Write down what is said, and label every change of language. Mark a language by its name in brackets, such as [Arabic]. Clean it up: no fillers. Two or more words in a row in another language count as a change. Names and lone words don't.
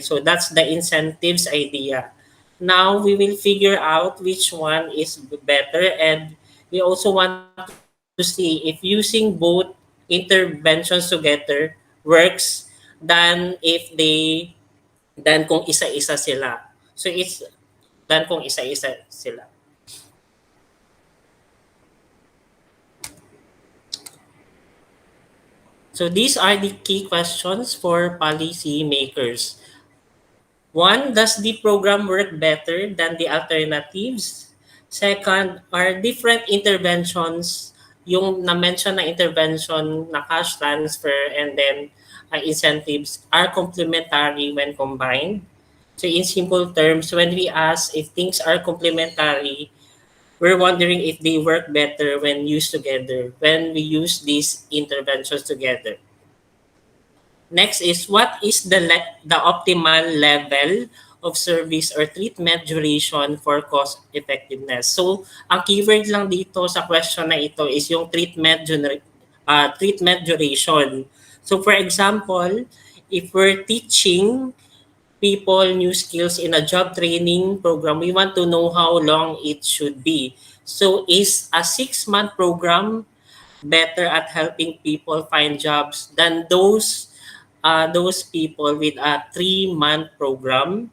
[English] So that's the incentives idea. Now we will figure out which one is better, and we also want to see if using both interventions together works than if they [Filipino] than kung isa-isa sila. [English] So it's than [Filipino] kung isa-isa sila. [English] So these are the key questions for policy makers. One, does the program work better than the alternatives? Second, are different interventions, [Filipino] yung na-mention na intervention na [English] cash transfer and then incentives, are complementary when combined? So in simple terms, when we ask if things are complementary, we're wondering if they work better when used together, when we use these interventions together. Next is what is the optimal level of service or treatment duration for cost effectiveness. So, [Filipino] ang keyword lang dito sa question na ito is yung treatment duration. [English] So, for example, if we're teaching people new skills in a job training program, we want to know how long it should be. So, is a 6-month program better at helping people find jobs than those people with a 3-month program?